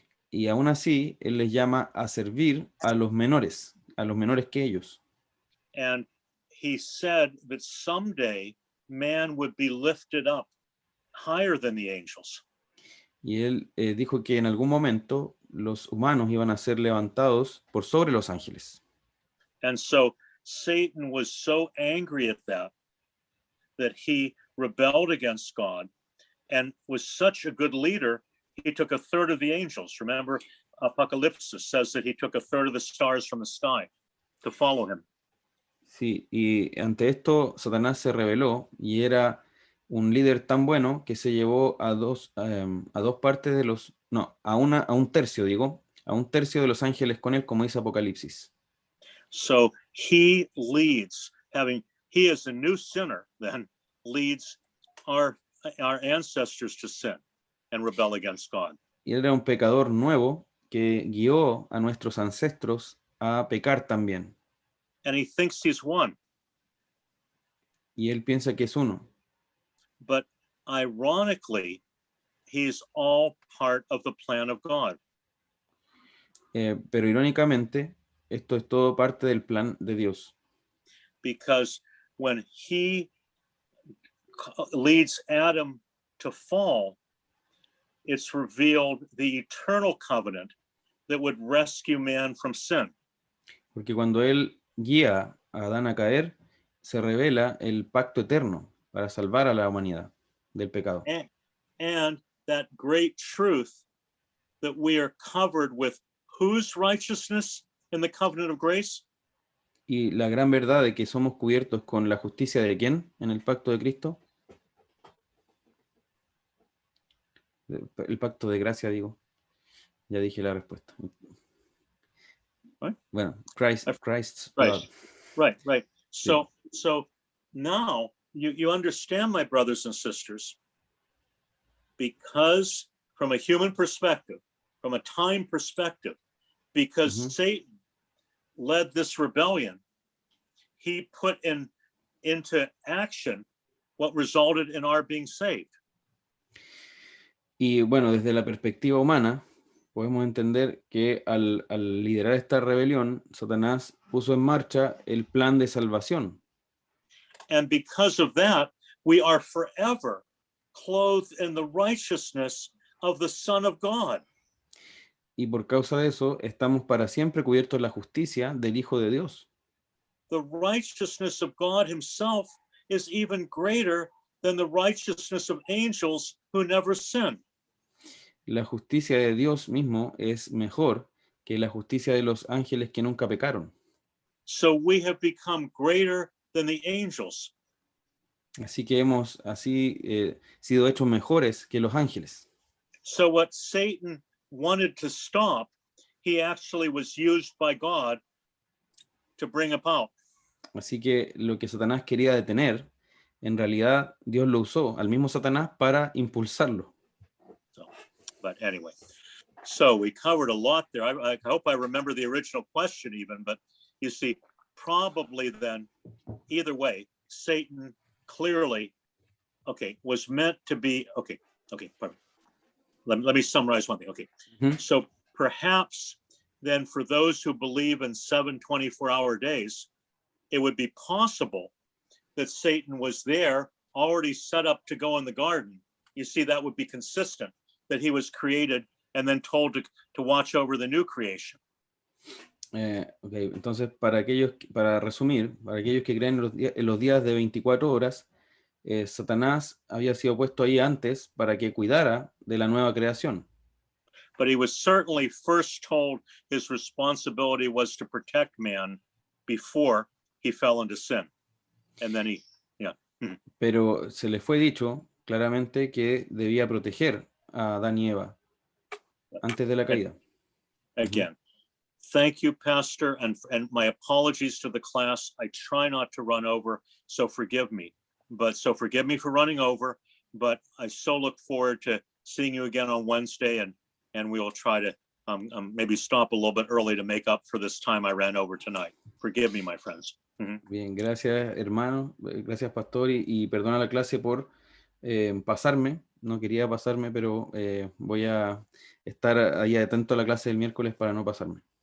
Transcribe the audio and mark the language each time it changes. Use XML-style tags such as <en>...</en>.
<es>Y aún así, Él les llama a servir a los menores que ellos.</es> <en>And he said that someday man would be lifted up higher than the angels.</en> <es>Y Él dijo que en algún momento los humanos iban a ser levantados por sobre los ángeles.</es> <en>And so Satan was so angry at that he rebelled against God and was such a good leader, he took a third of the angels. Remember, Apocalypse says that he took a third of the stars from the sky to follow him.</en> <es>Sí, y ante esto Satanás se rebeló y era un líder tan bueno que se llevó a dos partes de los, no, a un tercio, a un tercio de los ángeles con él, como dice Apocalipsis.</es> <en>So he leads, he is a new sinner, then leads our ancestors to sin and rebel against God.</en> <es>Y él era un pecador nuevo que guió a nuestros ancestros a pecar también.</es> <en>And he thinks he's one.</en> <es>Y él piensa que es uno.</es> <en>But ironically, he's all part of the plan of God.</en> <es>Pero irónicamente, esto es todo parte del plan de Dios.</es> <en>Because when he leads Adam to fall, it's revealed the eternal covenant that would rescue man from sin.</en> <es>Porque cuando Él guía a Adán a caer, se revela el pacto eterno para salvar a la humanidad del pecado.</es> <en>And that great truth that we are covered with whose righteousness in the covenant of grace?</en> <es>Y la gran verdad de que somos cubiertos con la justicia de ¿quién? En el pacto de Cristo. El pacto de gracia, digo. Ya dije la respuesta.</es> <en>What?</en> <es>Bueno,</es> <en>Christ's Right. blood. Right. So now you understand, my brothers and sisters, because from a human perspective, from a time perspective, because Satan led this rebellion, he put into action what resulted in our being saved.</en> <es>Y bueno, desde la perspectiva humana, podemos entender que al liderar esta rebelión, Satanás puso en marcha el plan de salvación.</es> <en>And because of that, we are forever clothed in the righteousness of the Son of God.</en> <es>Y por causa de eso, estamos para siempre cubiertos de la justicia del Hijo de Dios.</es> <en>The righteousness of God himself is even greater than the righteousness of angels who never sin.</en> <es>La justicia de Dios mismo es mejor que la justicia de los ángeles que nunca pecaron.</es> <en>So we have become greater than the angels.</en> <es>Así que hemos sido hechos mejores que los ángeles.</es> <en>So what Satan wanted to stop, he actually was used by God to bring about.</en> <es>Así que lo que Satanás quería detener, en realidad Dios lo usó al mismo Satanás para impulsarlo.</es> <en>But anyway, so we covered a lot there. I hope I remember the original question even, but you see, probably then, either way, Satan clearly, was meant to be, pardon. Let me summarize one thing. So perhaps then for those who believe in 7 24-hour days, it would be possible that Satan was there already set up to go in the garden. You see, that would be consistent, that he was created and then told to watch over the new creation.</en> <es>Entonces, para resumir, para aquellos que creen en los días de 24 horas, Satanás había sido puesto ahí antes para que cuidara de la nueva creación.</es> <en>But he was certainly first told his responsibility was to protect man before he fell into sin. And then</en> <es>Pero se le fue dicho claramente que debía proteger a Adán y Eva antes de la caída.</es> <en>Again, thank you, Pastor, and my apologies to the class. I try not to run over, so forgive me. So forgive me for running over, but I so look forward to seeing you again on Wednesday, and we will try to maybe stop a little bit early to make up for this time I ran over tonight. Forgive me, my friends.</en> <es>Bien, gracias, hermano. Gracias, pastor, y perdona la clase por pasarme. No quería pasarme, pero voy a estar ahí atento a la clase del miércoles para no pasarme.</es>